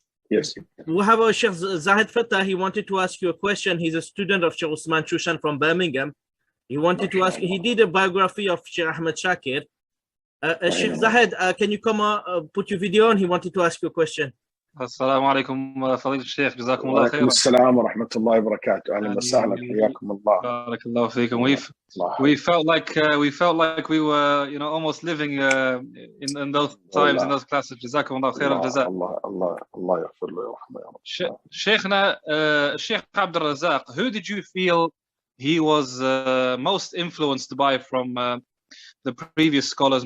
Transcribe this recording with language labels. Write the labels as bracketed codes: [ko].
[en] Yes. We have a Sheikh Zahid Fatah. He wanted to ask you a question. He's a student of Sheikh Usman Shushan from Birmingham. He wanted to ask, he did a biography of Sheikh Ahmed Shakir. Sheikh Zahid, can you come put your video on? He wanted to ask you a question. [ar] السلام عليكم فضيلة الشيخ جزاكم الله خيرا. السلام ورحمة الله وبركاته. أهلا وسهلا حياكم الله. بارك الله فيكم. [en] We felt like we were, almost living in those times, in those classes. [ar] جزاكم الله خير الجزاء. الله يغفر له ويرحمه يا رب. شيخنا [en] Shaykh Abdur Razzaq, who did you feel he was most influenced by from the previous scholars?